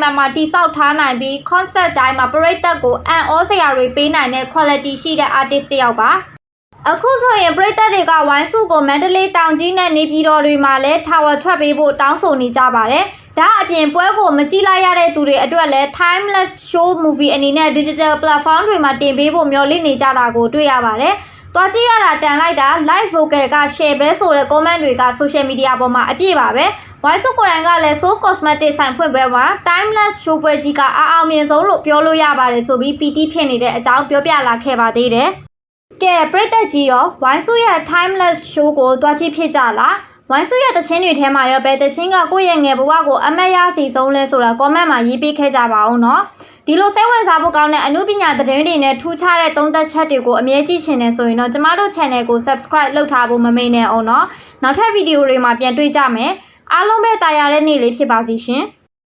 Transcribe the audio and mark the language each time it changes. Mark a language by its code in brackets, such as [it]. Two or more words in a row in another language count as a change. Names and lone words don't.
[my] မာမာတည်ဆောက်ထားနိုင်ပြီး concert တိုင်းမှာပရိသတ်ကိုအံ့ဩစရာတွေပေးနိုင်တဲ့ quality ရှိတဲ့ artist တစ်ယောက်ပါအခုဆိုရင်ပရိသတ်တွေကဝိုင်းစုကိုမန္တလေးတောင်ကြီးနဲ့နေပြည်တော်တွေမှာလည်း tower ထွက်ပေးဖို့တောင်းဆိုနေကြပါတယ် ။ဒါအပြင်ပွဲကိုမကြည့်လိုက်ရတဲ့သူတွေအတွက်လည်း [en] timeless show movie [my] အနေနဲ့ [en] digital platform [my] တွေမှာတင်ပေးဖို့မျှော်လင့်နေကြတာကိုတွေ့ရပါတယ်။သွားကြည့်ရတာတန်လိုက်တာ [en] live vocal [my] က share ပဲဆိုတဲ့ comment တွေက [en] social media [my] ပေါ်မှာအပြည့်ပါပဲ။ဝိုင်းစုကိုယ်တိုင်ကလည်း So Cosmetic ဆိုင်ဖွင့်ပွဲမှာ [en] timeless show [my] ပွဲကြီးကအောင်မြ င်ဆုံးလို့ပြောလို့ရပါတယ်ဆိုပြီး PT ဖြစ်နေတဲ့အကြောင်းပြောပြလာခဲ့ပါသေးတယ်။ကဲပရိသတ်ကြီးရောဝိုင်းစုရဲ့ [en] timeless show [my] ကိုတွားကြည့်ဖြစ်ကြလားဝိုင်းစုရဲ့တခြင်းတွေထဲမှာရောဘယ်တခြင်းကကိုယ့်ရဲ့ငယ်ဘဝကိုအမတ်ရစီဆုံးလဲဆိုတာ comment မှာရေးပေးခဲ့ကြပါအောင်နော်ဒီလိုစိတ်ဝင်စားဖို့ကောင်းတဲ့အမှုပညာသတင်းတွေနဲ့ထူးခြားတဲ့သုံးသပ်ချက်တွေကိုအမြဲကြည့်ချင်တယ်ဆိုရင်တော့ကျမတို့ channel ကို subscribe လုပ်ထားဖို့မမေ့နဲ့အောင်နော်နောက်ထပ်ဗီဒီယိုတွေမှာပြန်တွေ့ကြမယ်အားလုံးပဲတာယာတဲ့နေ့လေးဖြစ်ပါစေရှင်